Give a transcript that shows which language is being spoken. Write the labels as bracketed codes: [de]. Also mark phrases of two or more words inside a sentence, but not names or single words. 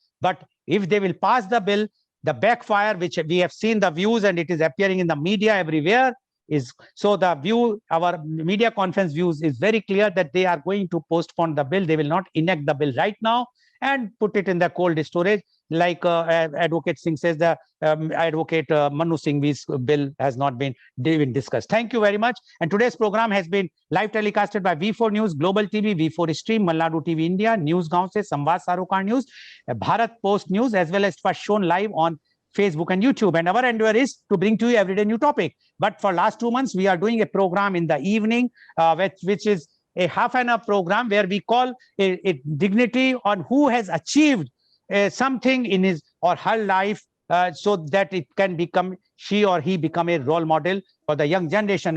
[en] But if they will pass the bill, the backfire, which we have seen the views and it is appearing in the media everywhere, is so the view, our media conference views is very clear that they are going to postpone the bill. They will not enact the bill right now and put it in the cold storage, like Advocate Singh says, the Advocate Manu Singhvi's bill has not been even discussed. Thank you very much. And today's program has been live telecasted by V4 News, Global TV, V4 Stream, Malnadu TV India, Newsgaon se Samvad Sarokar News, Bharat Post News, as well as was shown live on Facebook and YouTube. And our endeavor is to bring to you everyday new topic. But for last 2 months, we are doing a program in the evening, which is a half-an-hour program where we call a dignity on who has achieved something in his or her life, so that it can become, she or he become a role model for the young generation.